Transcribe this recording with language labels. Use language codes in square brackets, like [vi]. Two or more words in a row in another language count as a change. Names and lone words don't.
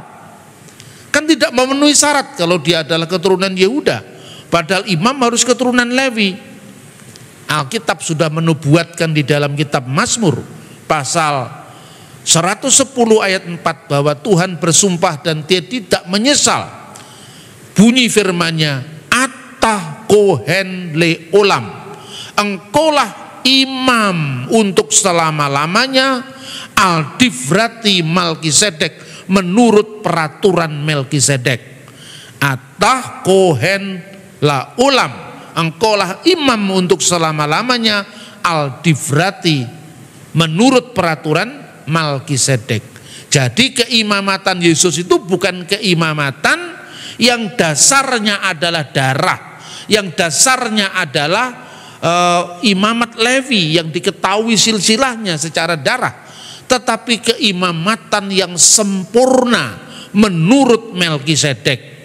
[id] Kan tidak memenuhi syarat kalau dia adalah keturunan Yehuda, padahal imam harus keturunan Lewi. Alkitab sudah menubuatkan di dalam kitab Mazmur pasal 110 ayat 4 bahwa Tuhan bersumpah dan Dia tidak menyesal. Bunyi firman-Nya, [he] אתה כהן לעולם, [id] engkaulah imam untuk selama-lamanya, [he] על דברתי מלכי צדק, [id] menurut peraturan Melkisedek. [he] אתה כהן לעולם, [id] engkaulah imam untuk selama-lamanya, aldivrati, menurut peraturan Melkisedek. Jadi keimamatan Yesus itu bukan keimamatan yang dasarnya adalah darah, yang dasarnya adalah imamat Levi yang diketahui silsilahnya secara darah, tetapi keimamatan yang sempurna menurut Melkisedek.